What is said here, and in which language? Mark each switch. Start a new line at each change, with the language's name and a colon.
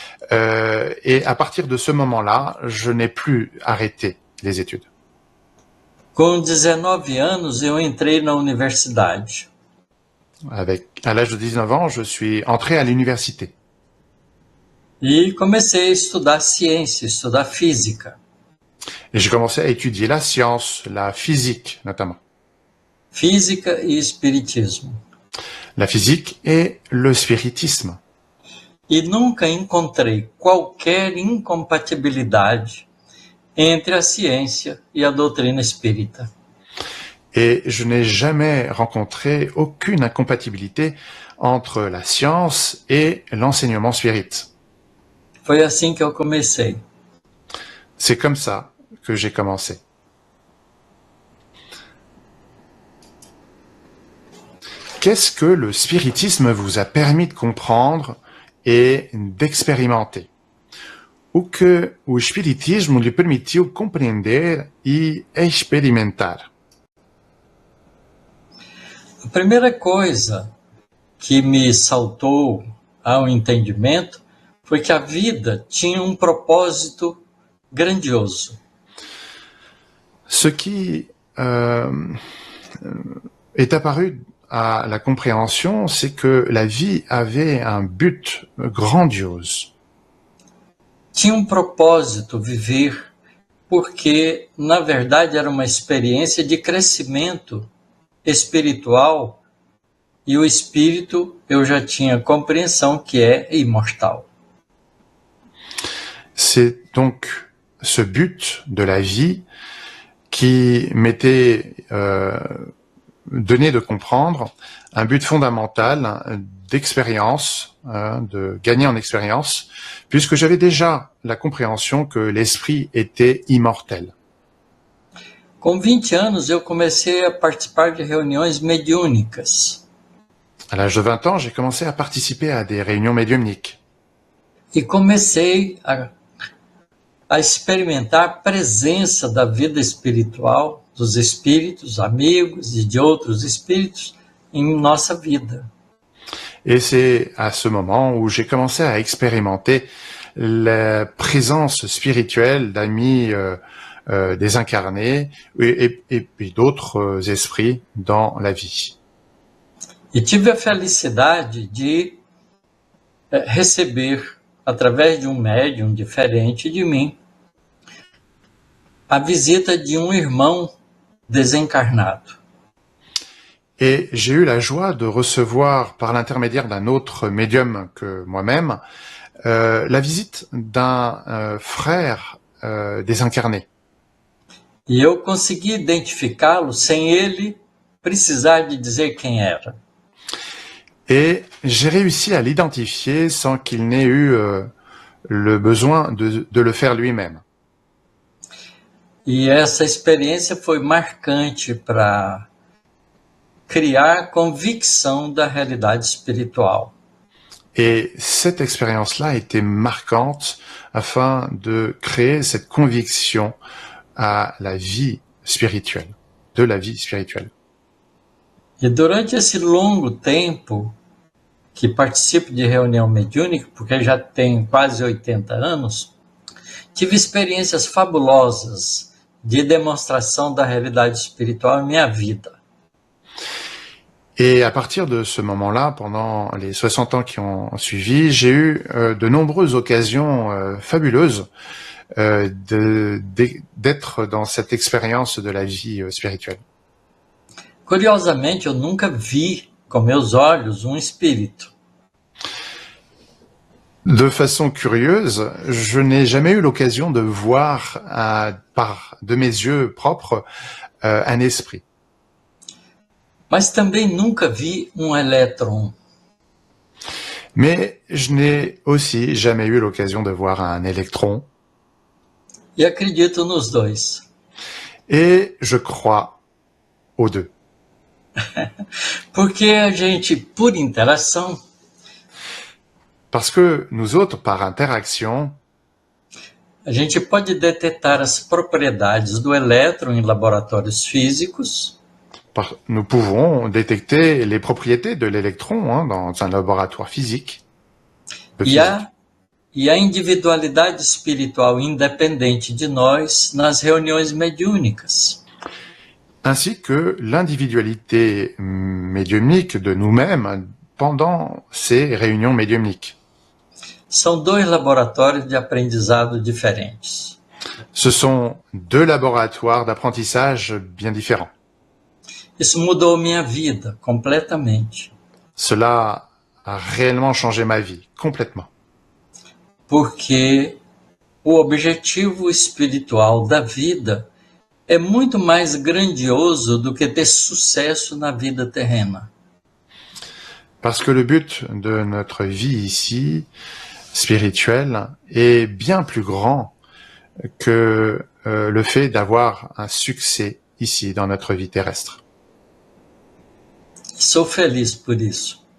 French: Et à partir de ce moment-là, je n'ai plus arrêté les études.
Portuguese: Com 19 anos, eu entrei na universidade.
French: À l'âge de 19 ans, je suis entré à l'université.
Portuguese: E comecei a estudar ciência, estudar física.
French: Et j'ai commencé à étudier la science, la physique notamment.
Portuguese: Física e espiritismo.
French: La physique et le spiritisme.
Portuguese: E nunca encontrei qualquer incompatibilidade entre a ciência e a doutrina espírita.
French: Et je n'ai jamais rencontré aucune incompatibilité entre la science et l'enseignement spirit.
Portuguese: Foi assim que eu comecei.
French: C'est comme ça que j'ai commencé. Qu'est-ce que le spiritisme vous a permis de comprendre et d'expérimenter?
Portuguese: O que o espiritismo lhe permitiu compreender e experimentar? A primeira coisa que me saltou ao entendimento foi que a vida tinha um propósito grandioso.
French: Ce qui est apparu à la compréhension, c'est que la vie avait un but grandiose.
Portuguese: Tinha um propósito viver, porque, na verdade, era uma experiência de crescimento espiritual e o espírito, eu já tinha compreensão que é imortal.
French: C'est donc ce but de la vie qui m'était donné de comprendre, un but fondamental d'expérience, de gagner en expérience, puisque j'avais déjà la compréhension que l'esprit était immortel.
Portuguese: Com 20 anos, eu comecei a participar de reuniões mediúnicas.
French: À l'âge de 20 ans, j'ai commencé à participer à des réunions médiumniques.
Portuguese: E comecei a experimentar a presença da vida espiritual, dos espíritos, amigos e de outros espíritos em nossa vida.
French: Et c'est à ce moment où j'ai commencé à expérimenter la présence spirituelle d'amis désincarnés et puis d'autres esprits dans la vie.
Portuguese: E tive a felicidade de receber, através de um médium diferente de mim, a visita de um irmão desencarnado.
French: Et j'ai eu la joie de recevoir, par l'intermédiaire d'un autre médium que moi-même, la visite d'un frère désincarné.
Portuguese: E eu consegui identificá-lo sem ele precisar de dizer quem era.
French: Et j'ai réussi à l'identifier sans qu'il n'ait eu le besoin de le faire lui-même.
Portuguese: E essa experiência foi marcante para criar convicção da realidade espiritual.
French: Et cette expérience-là a été marquante afin de créer cette conviction à la vie spirituelle, de la vie spirituelle.
Portuguese: E durante esse longo tempo que participo de reunião mediúnica, porque já tenho quase 80 anos, tive experiências fabulosas de demonstração da realidade espiritual em minha vida.
French: Et à partir de ce moment-là, pendant les 60 ans qui ont suivi, j'ai eu de nombreuses occasions fabuleuses d'être dans cette expérience de la vie spirituelle.
Portuguese: Curiosamente, eu nunca vi com meus olhos um espírito.
French: De façon curieuse, je n'ai jamais eu l'occasion de voir par de mes yeux propres un esprit.
Portuguese: Mas também nunca vi um elétron.
French: Mais je n'ai aussi jamais eu l'occasion de voir un électron.
Portuguese: E acredito nos dois.
French: Et je crois aux deux.
Portuguese: Porque a gente, por interação,
French: Parce que nous autres, par interaction,
Portuguese: a gente pode detectar as propriedades do elétron em laboratórios físicos
French: nous pouvons détecter les propriétés de l'électron dans un laboratoire physique.
Portuguese: e a individualidade espiritual independente de nós nas reuniões mediúnicas.
French: Ainsi que l'individualité médiumnique de nous-mêmes pendant ces réunions médiumniques.
Portuguese: São dois laboratórios de aprendizado diferentes.
French: Ce sont deux laboratoires d'apprentissage bien différents.
Portuguese: Isso mudou minha vida completamente.
French: Cela a réellement changé ma vie, complètement.
Portuguese: Porque o objetivo espiritual da vida é muito mais grandioso do que ter sucesso na vida terrena.
French: Parce que le but de notre vie ici, spirituelle, est bien plus grand que le fait d'avoir un succès ici dans notre vie terrestre.
Portuguese: Sou feliz por isso.